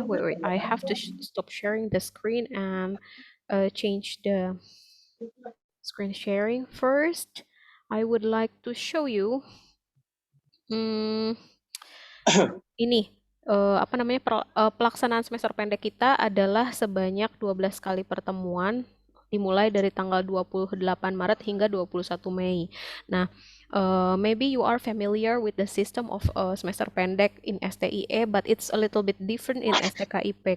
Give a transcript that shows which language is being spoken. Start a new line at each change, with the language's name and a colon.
English: Wait, I have to stop sharing the screen and change the screen sharing first. I would like to show you
Indonesian: hmm, ini apa namanya pelaksanaan semester pendek kita adalah sebanyak 12 kali pertemuan dimulai dari tanggal 28 Maret hingga 21 Mei.
English: Nah, maybe you are familiar with the system of semester pendek in STIE, but it's a little bit different in STKIP.